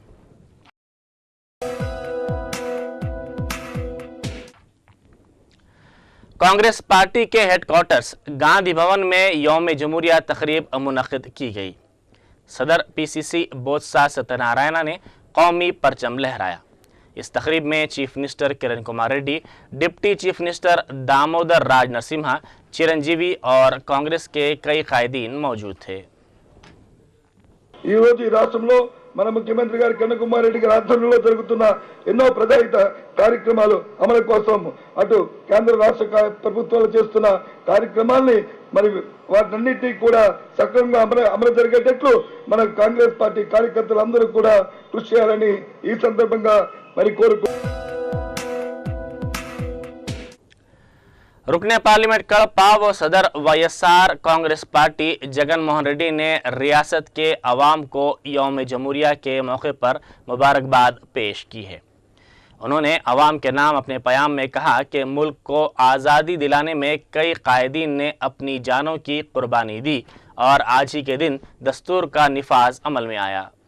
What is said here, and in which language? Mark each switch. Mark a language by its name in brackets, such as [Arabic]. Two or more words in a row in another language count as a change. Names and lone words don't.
[Urdu] کانگریس پارٹی کے ہیڈ کوارٹرز گاندھی بھون میں یوم جمہوریہ تقریب منعقد کی گئی۔ صدر PCC بوتسا ستیہ نارائنا نے قومی پرچم لہرایا۔ اس تقریب میں چیف منسٹر کرن کمار ریڈی، ڈپٹی چیف منسٹر دامودر راج نرسمہا، چرنجیوی اور کانگریس کے کئی قائدین موجود تھے۔ [Telugu] ఈ రోజు ఈ రాష్ట్రంలో మన ముఖ్యమంత్రి గారు కిరణ్ కుమార్ రెడ్డి గారి ఆధ్వర్యంలో జరుగుతున్న ఎన్నో ప్రజాహిత కార్యక్రమాలు అమలు కోసం అటు కేంద్ర రాష్ట్ర ప్రభుత్వాలు చేస్తున్న కార్యక్రమాల్ని మరి వాటన్నిటినీ కూడా సక్రమంగా అమలు జరిగేటట్లు మన కాంగ్రెస్ పార్టీ కార్యకర్తలందరూ కూడా కృషి చేయాలని ఈ సందర్భంగా మరి కోరుకుంటున్నాను। [Urdu] رکن پارلیمنٹ کڑپا و صدر YSR کانگریس پارٹی جگن موہن ریڈی نے ریاست کے عوام کو یوم جمہوریہ کے موقع پر مبارکباد پیش کی ہے۔ انہوں نے عوام کے نام اپنے پیام میں کہا کہ ملک کو آزادی دلانے میں کئی قائدین نے اپنی جانوں کی قربانی دی اور آج ہی کے دن دستور کا نفاذ عمل میں آیا۔